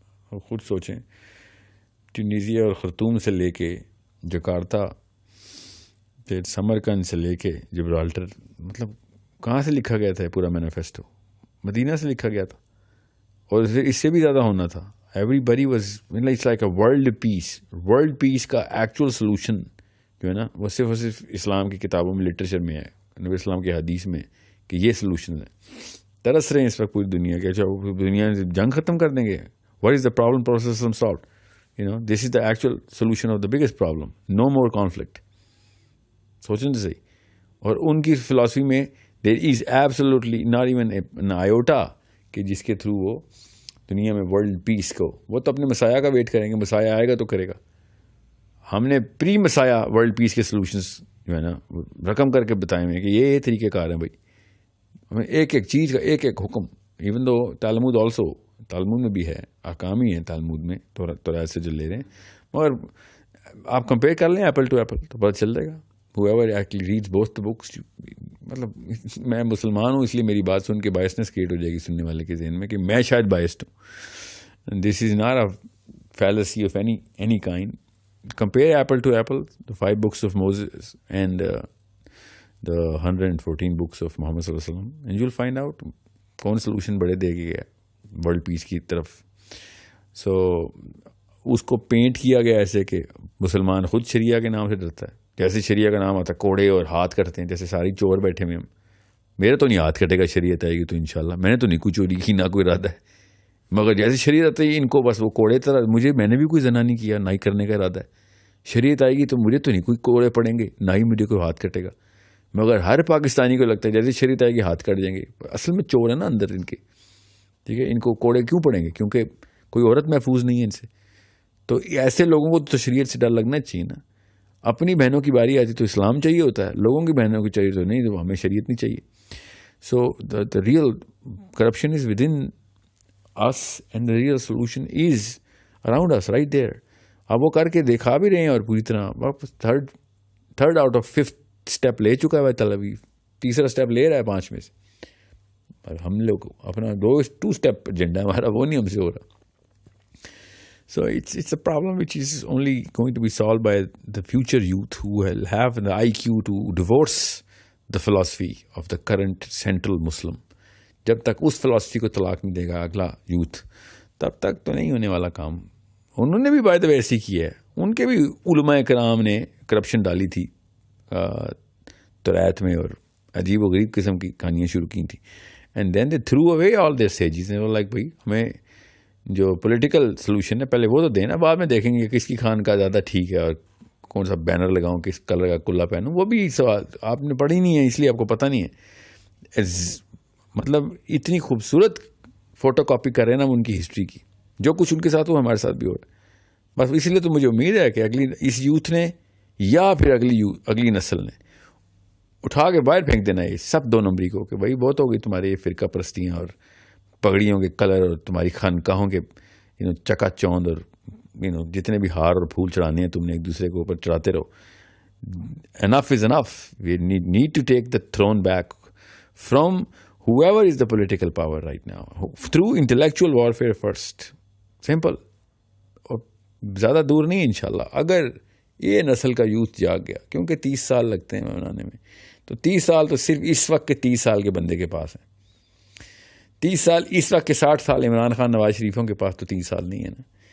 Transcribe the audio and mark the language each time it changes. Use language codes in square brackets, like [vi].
[ur] اور خود سوچیں, ٹونیزیا اور خرطوم سے لے کے جکارتا, پھر سمرقند سے لے کے جبرالٹر, مطلب کہاں سے لکھا گیا تھا پورا مینیفیسٹو؟ مدینہ سے لکھا گیا تھا, اور اس سے بھی زیادہ ہونا تھا. [en] everybody was it's like a world peace [ur] کا ایکچوئل سولوشن جو ہے نا, وہ صرف اسلام کی کتابوں میں, لٹریچر میں ہے, نبی اسلام کی حدیث میں, کہ یہ سولوشن ہے. ترس رہے ہیں اس وقت پوری دنیا کے, اچھا دنیا جنگ ختم کر دیں گے, [en] What is the problem process solved, this is the actual solution of the biggest problem, no more conflict. [ur] سوچیں تو صحیح. اور ان کی فلاسفی میں [en] there is absolutely not even an iota [ur] کہ جس کے تھرو وہ دنیا میں ورلڈ پیس کو, وہ تو اپنے مسایہ کا ویٹ کریں گے, مسایہ آئے گا تو کرے گا. ہم نے پری مسایہ ورلڈ پیس کے سولوشنس جو ہے نا رقم کر کے بتائے ہوئے کہ یہ طریقہ کار ہیں بھائی. ہمیں ایک چیز کا ایک حکم, ایون دو تالمود آلسو, تالمود میں بھی ہے, احکام ہی ہیں تالمود میں تورات سے جو لے رہے ہیں, مگر آپ کمپیئر کر لیں ایپل ٹو ایپل تو پتہ چل جائے گا. [en] whoever actually reads both the books, [ur] مطلب میں مسلمان ہوں اس لیے میری بات سن کے بائسنس کریٹ ہو جائے گی سننے والے کے ذہن میں کہ میں شاید بائسڈ ہوں. [en] This is not a fallacy of any kind. Compare apple to apple, the 5 books of Moses and the 114 books of Muhammad sallallahu alaihi wasallam, and you'll find out [ur] کون سولوشن بڑے دے گیا ورلڈ پیس کی طرف. سو اس کو pant کیا گیا ایسے کہ مسلمان خود شریعہ کے نام سے ڈرتا ہے. جیسے شریعہ کا نام آتا ہے کوڑے اور ہاتھ کٹتے ہیں, جیسے ساری چور بیٹھے ہوئے ہم. میرے تو نہیں ہاتھ کٹے گا, شریعت آئے گی تو انشاءاللہ. میں نے تو نہیں کوئی چوری کی, نہ کوئی ارادہ ہے, مگر جیسے شریعت آتی ہے ان کو بس وہ کوڑے طرح, میں نے بھی کوئی زنا نہیں کیا, نہ ہی کرنے کا ارادہ ہے. شریعت آئے گی تو مجھے تو نہیں کوئی کوڑے پڑیں گے, نہ ہی مجھے کوئی ہاتھ کٹے گا. مگر ہر پاکستانی کو لگتا ہے جیسے شریعت آئے گی ہاتھ کٹ جائیں گے. اصل میں چور ہے نا اندر ان کے, ٹھیک ہے. ان کو کوڑے کیوں پڑیں گے؟ کیونکہ کوئی عورت محفوظ نہیں ہے ان سے. تو ایسے لوگوں کو تو شریعت سے ڈر لگنا چاہیے نا. اپنی بہنوں کی باری آتی تو اسلام چاہیے ہوتا ہے, لوگوں کی بہنوں کی چاہیے تو نہیں, تو ہمیں شریعت نہیں چاہیے. [en] So the real corruption is within us and the real solution is around us right there. [ur] اب وہ کر کے دکھا بھی رہے ہیں, اور پوری طرح واپس third out of 5th step لے چکا ہے تل اویو, تیسرا اسٹیپ لے رہا ہے 5 میں سے. اور ہم لوگ اپنا 2 اسٹیپ ایجنڈا ہمارا وہ نہیں ہم سے ہو رہا. [en] So it's a problem which is only going to be solved by the future youth who will have the IQ to divorce the philosophy of the current central Muslim. [ur] جب تک اس philosophy کو طلاق نہیں دے گا اگلا یوتھ, تب تک تو نہیں ہونے والا کام. انہوں نے بھی بائی دا وے ایسی کی ہے, ان کے بھی علماء کرام نے کرپشن ڈالی تھی توریت میں اور عجیب و غریب قسم کی کہانیاں شروع کی تھیں. [en] And then they threw away all their sages. [ur] Like بھائی ہمیں جو پولیٹیکل سلوشن ہے پہلے وہ تو دینا, بعد میں دیکھیں گے کس کی خان کا زیادہ ٹھیک ہے اور کون سا بینر لگاؤں, کس کلر کا کلا پہنوں. وہ بھی سوال آپ نے پڑھی نہیں ہے اس لیے آپ کو پتہ نہیں ہے. مطلب اتنی خوبصورت فوٹو کاپی کر رہے ہیں نا ان کی ہسٹری کی, جو کچھ ان کے ساتھ ہوا ہمارے ساتھ بھی ہو رہا ہے. بس اس لیے تو مجھے امید ہے کہ اس یوتھ نے یا پھر اگلی نسل نے اٹھا کے باہر پھینک دینا ہے سب 2 نمبری کو, کہ بھائی بہت ہو گئی تمہاری یہ فرقہ پرستیاں اور پگڑیوں کے کلر اور تمہاری خانقاہوں کے چکا چوند اور جتنے بھی ہار اور پھول چڑھانے ہیں تم نے ایک دوسرے کے اوپر چڑھاتے رہو. [en] Enough is enough. We need to take the throne back from whoever is the political power right now through intellectual warfare first. Simple. [ur] اور زیادہ دور نہیں انشاءاللہ اگر یہ نسل کا یوتھ جاگ گیا, کیونکہ 30 سال لگتے ہیں بنانے میں, تو 30 سال تو صرف اس وقت کے 30 سال کے بندے کے پاس ہیں. 30 سال اس وقت کے 60 سال عمران خان نواز شریفوں کے پاس تو 30 سال نہیں ہے نا.